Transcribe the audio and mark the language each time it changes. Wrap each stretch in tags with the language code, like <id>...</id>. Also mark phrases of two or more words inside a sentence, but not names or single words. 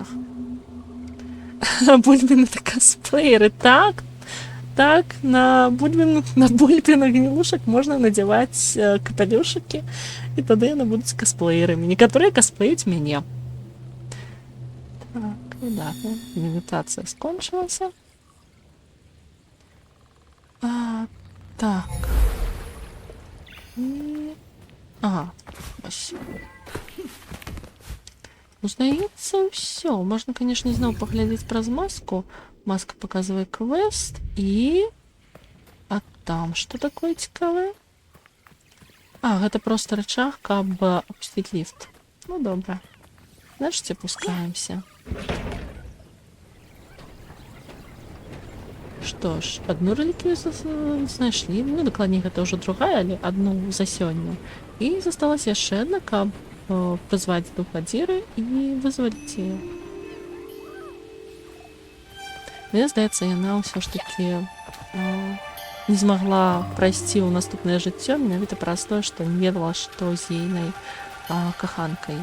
<be>Бульбіны та косплееры. Так, на бульбінах гнілушак можна надзяваць капялюшыкі, і тады яны будуць косплеерамі. Некаторыя косплеюць мяне. Так, выдатна.</be> <uk>Медитація скончилася. Так. Ага, ось. Ну, здається, все. Можна, конечно, знову поглядіти праз маску. Маска показує квест і... А там що такое цікаве?</uk> <be>А, гэта просто рычаг, каб</be> <ru>опустить лифт.</ru> <be>Ну, добре.</be> <ru>Значит, опускаемся. Что ж, одну реликвию знайшлі.</ru> <be>Ну, дакладней, гэта ўжо другая, але одну за сёння. І засталась яшчэ адна, каб прызваць духадзіры і вызваліць яе. Мне здаецца, яна ўсё ж такі не змагла прайсці ў наступнае жыццё менавіта праз тое, што не ведала, што з ейнай каханкай.</be>